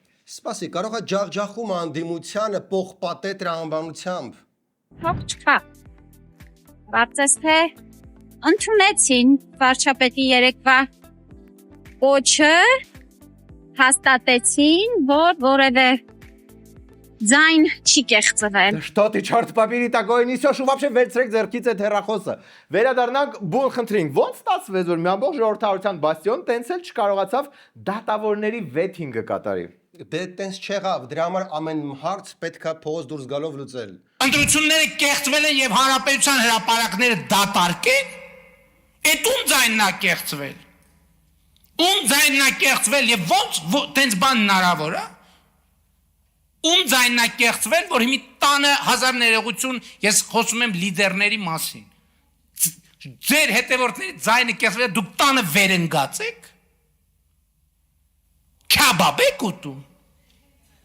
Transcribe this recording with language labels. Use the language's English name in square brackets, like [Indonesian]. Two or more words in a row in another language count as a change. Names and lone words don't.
[Armenian] Սպասի, կարող է ջախջախում անդիմությանը պողպատե տրամաբանությամբ։ Փող չկա։ Կարծես թե ընդունեցին վարչապետի երեկվա կոչը, հաստատեցին, որ որևէ ձայն չի կեղծվել։ [Russian] Что ты, черт побери, такое несешь, [Armenian] ու вообще վերցրեք ձեռքից այդ հեռախոսը։ Վերադառնանք բուն խնդրին։ Ոնց ստացվեց, որ մի ամբողջ ժողովրդավարության բաստիոն տենց էլ չկարողացավ դատավորների վեթինգը կատարի։ Դե տենց չեղավ, դրա համար ամեն հարց պետքա փողոց դուրս գալով լուծել։ Ընտրությունները կեղծվել են եւ Հանրապետության հրապարակները դատարկեն։ Էդ ում ձայնն է կեղծվել։ Ում ձայնն է կեղծվել եւ ոնց տենց բան հնարավոր է։ Ում ձայնն է կեղծվել, որ հիմի տանը հազար ներողություն, ես խոսում եմ լիդերների մասին։ Ձեր հետևորդների ձայնը կեղծվել, դուք տանը վերընկած եք։ Քաբաբ եք ուտում։